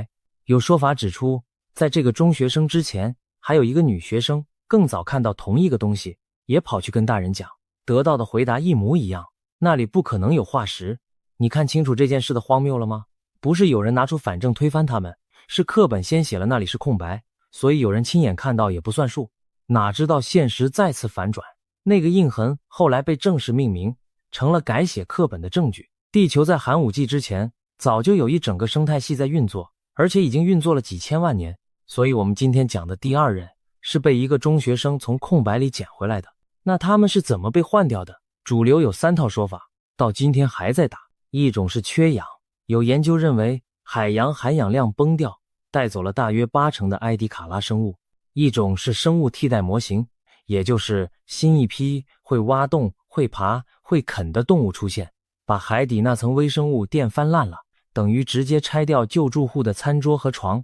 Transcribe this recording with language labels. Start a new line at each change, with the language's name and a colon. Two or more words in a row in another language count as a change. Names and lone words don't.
Chinese: 有說法指出，在這個中學生之前，還有一個女學生更早看到同一個東西，也跑去跟大人講，得到的回答一模一樣，那裡不可能有化石。你看清楚這件事的荒謬了嗎？不是有人拿出反證推翻他們，是課本先寫了那裡是空白，所以有人親眼看到也不算數。哪知道現實再次反轉，那個印痕後來被正式命名，成了改寫課本的證據。地球在寒武紀之前早就有一整個生態系在運作，而且已經運作了幾千萬年。所以我們今天講的第二人是被一個中學生從空白裡撿回來的。那他們是怎麼被換掉的？主流有3套說法，到今天還在打。一種是缺氧，有研究認為海洋含氧量崩掉，帶走了大約80%的埃迪卡拉生物。一種是生物替代模型，也就是新一批會挖洞、會爬、會啃的動物出現，把海底那層微生物電翻爛了，等於直接拆掉舊住戶的餐桌和床。